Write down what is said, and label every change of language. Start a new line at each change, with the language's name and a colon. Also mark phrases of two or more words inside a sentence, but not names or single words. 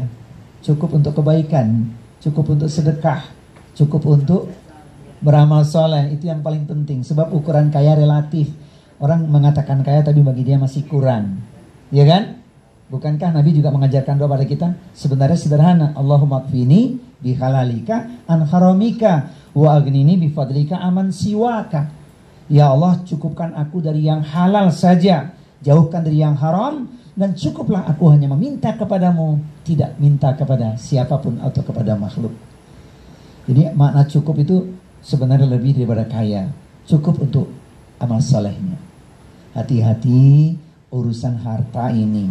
Indonesian: Cukup untuk kebaikan, cukup untuk sedekah, cukup untuk beramal soleh. Itu yang paling penting. Sebab ukuran kaya relatif. Orang mengatakan kaya tapi bagi dia masih kurang. Ya kan? Bukankah Nabi juga mengajarkan doa pada kita? Sebenarnya sederhana.
Arabic: اللهم اكفني بحلالك عن حرامك وأغنني بفضلك عمن سواك.
Indonesian: Ya Allah, cukupkan aku dari yang halal saja, jauhkan dari yang haram, dan cukuplah aku hanya meminta kepadamu, tidak minta kepada siapapun atau kepada makhluk. Jadi makna cukup itu sebenarnya lebih daripada kaya. Cukup untuk amal salehnya. Hati-hati urusan harta ini.